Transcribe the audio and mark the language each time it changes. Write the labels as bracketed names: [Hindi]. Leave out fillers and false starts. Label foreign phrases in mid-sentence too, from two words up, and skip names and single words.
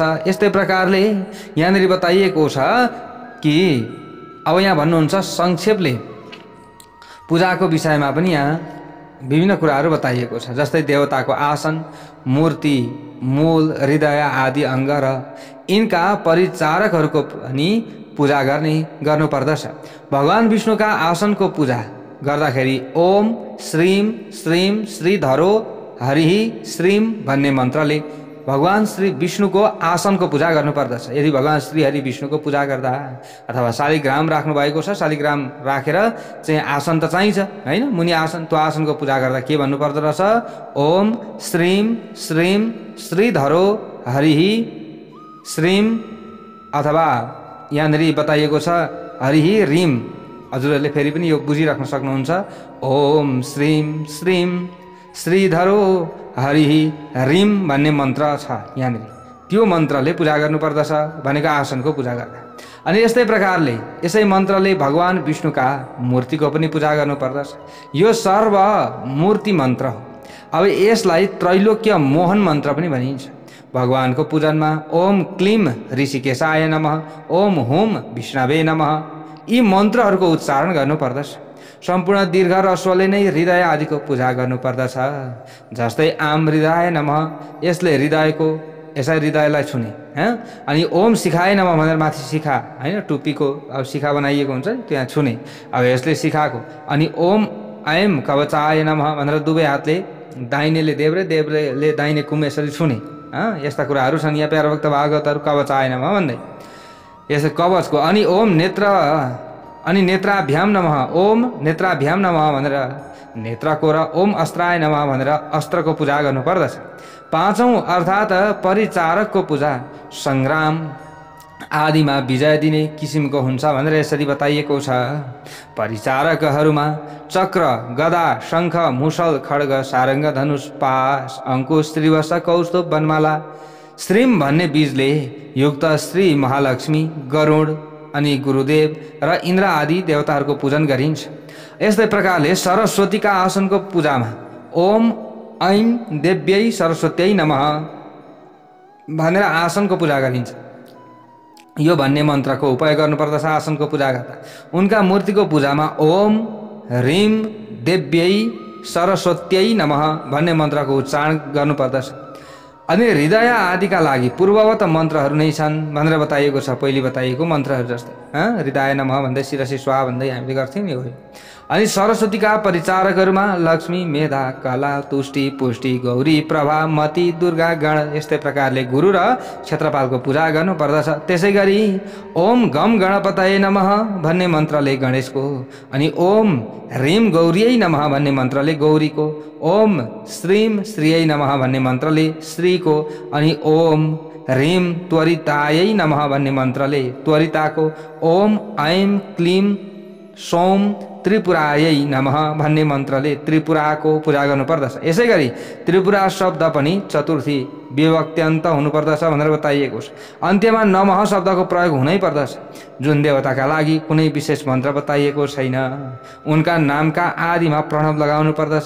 [Nepali] यस्तै प्रकारले यहाँनिर बताइएको छ कि अब यहाँ भन्नुहुन्छ संक्षेपले पूजाको विषयमा पनि यहाँ विभिन्न कुराहरू बताइएको छ। जस्तै देवताको आसन, मूर्ति, मूल, हृदय आदि अङ्ग र यिनका परिचारकहरूको पनि पूजा गर्नुपर्दछ। भगवान विष्णुका आसनको पूजा गर्दाखेरि [Sanskrit] ओम श्रीम श्रीम श्रीधरो हरिः श्रीम [Nepali] भन्ने मन्त्रले भगवान श्री विष्णुको आसनको पूजा गर्नुपर्दछ। यदि भगवान श्री हरि विष्णुको पूजा गर्दा अथवा शालिग्राम राख्नु भएको छ, शालिग्राम राखेर चाहिँ आसन त चाहिन्छ हैन, मुनि आसन, त्यो आसनको पूजा गर्दा के भन्नुपर्दो रहेछ? [Sanskrit] ओम श्रीम श्रीम श्रीधरो हरिः श्रीम, [Nepali] अथवा यहाँनिर बताइएको छ [Sanskrit] हरिः रिम। [Nepali] हजुरहरूले फेरि पनि यो बुझिराख्न सक्नुहुन्छ। [Sanskrit] ओम श्रीम श्रीम श्रीधरो हरिः रिम [Nepali] भन्ने मन्त्र छ यहाँनिर, त्यो मन्त्रले पूजा गर्नुपर्दछ भनेको आसनको पूजा गर्दा। अनि यस्तै प्रकारले यसै मन्त्रले भगवान विष्णुका मूर्तिको पनि पूजा गर्नुपर्दछ। यो सर्व मूर्ति मन्त्र हो। अब यसलाई त्रैलोक्य मोहन मन्त्र पनि भनिन्छ। भगवानको पूजनमा [Sanskrit] ओम क्लीम ऋषिकेशाय नमः, ओम हुम विष्णवे नमः [Nepali] यी मन्त्रहरूको उच्चारण गर्नुपर्दछ। सम्पूर्ण दीर्घ र स्वले नै हृदय आदिको पूजा गर्नुपर्दछ। जस्तै [Sanskrit] आम हृदय नमः, [Nepali] यसले हृदयको, यसै हृदयलाई छुने, अनि [Sanskrit] ओम शिखाय नमः [Nepali] भनेर माथि शिखा हैन, टुप्पीको अब शिखा बनाइएको हुन्छ त्यहाँ छुने, अब यसले शिखाको। अनि [Sanskrit] ओम ऐम कवचाय नमः [Nepali] भनेर दुवै हातले दाहिनेले देब्रे, देब्रेले दाहिने कुम यसरी छुने। यस्ता कुराहरू छन् यहाँ प्यारो भक्त भागवतहरू [Sanskrit] कवचाय नमः [Nepali] भन्दै यस कवचको। अनि [Sanskrit] ओम नेत्र, [Nepali] अनि [Sanskrit] नेत्राभ्याम नमः, ओम नेत्राभ्याम नमः [Nepali] भनेर नेत्रको, र [Sanskrit] ओम अस्त्राय नमः [Nepali] भनेर अस्त्रको पूजा गर्नुपर्दछ। पाँचौं अर्थात् परिचारकको पूजा सङ्ग्राम आदिमा विजय दिने किसिमको हुन्छ भनेर यसरी बताइएको छ। परिचारकहरूमा चक्र, गदा, शङ्ख, मुसल, खड्ग, सारङ्ग, धनुष, पास, अङ्कुश, त्रिवश, कौस्तुभ, वनमाला, श्रीम भन्ने बीजले युक्त श्री महालक्ष्मी, गरुड, अनि गुरुदेव र इन्द्र आदि देवताहरूको पूजन गरिन्छ। यस्तै प्रकारले सरस्वतीका आसनको पूजामा [Sanskrit] ओम ऐं देव्यै सरस्वत्यै नमः [Nepali] भनेर आसनको पूजा गरिन्छ। यो भन्ने मन्त्रको उपयोग गर्नुपर्दछ आसनको पूजा गर्दा। उनका मूर्तिको पूजामा [Sanskrit] ओम ह्रीम देव्यै सरस्वत्यै नमः [Nepali] भन्ने मन्त्रको उच्चारण गर्नुपर्दछ। अनि हृदय आदिका लागि पूर्ववत मन्त्रहरू नै छन् भनेर बताइएको छ। पहिले बताइएको मन्त्रहरू जस्तै [Sanskrit] हृदय नमः [Nepali] भन्दै [Sanskrit] शिरसी स्वाहा [Nepali] भन्दै हामीले गर्थ्यौँ नि हो। अनि सरस्वतीका परिचारकहरूमा लक्ष्मी, मेधा, कला, तुष्टि, पुष्टि, गौरी, प्रभा, मति, दुर्गा, गण यस्तै प्रकारले गुरु र क्षेत्रपालको पूजा गर्नुपर्दछ। त्यसै गरी [Sanskrit] ओम गम गणपतये नमः [Nepali] भन्ने मन्त्रले गणेशको, अनि [Sanskrit] ओम ह्रीम गौरीयै नमः [Nepali] भन्ने मन्त्रले गौरीको, [Sanskrit] ओम श्रीम श्रीयै नमः [Nepali] भन्ने मन्त्रले श्रीको, अनि [Sanskrit] ओम ह्रीम त्वरितायै नमः [Nepali] भन्ने मन्त्रले त्वरिताको, [Sanskrit] ओम ऐं क्लीम सौम त्रिपुरायै नमः [Nepali] भन्ने मन्त्रले त्रिपुराको पूजा गर्नुपर्दछ। यसै गरी त्रिपुरा शब्द पनि चतुर्थी विभक्त्यन्त हुनुपर्दछ भनेर बताइएको छ। अन्त्यमा नमः शब्दको प्रयोग हुनै पर्दछ। जुन देवताका लागि कुनै विशेष मन्त्र बताइएको छैन उनका नामका आदिमा प्रणव लगाउनु पर्दछ।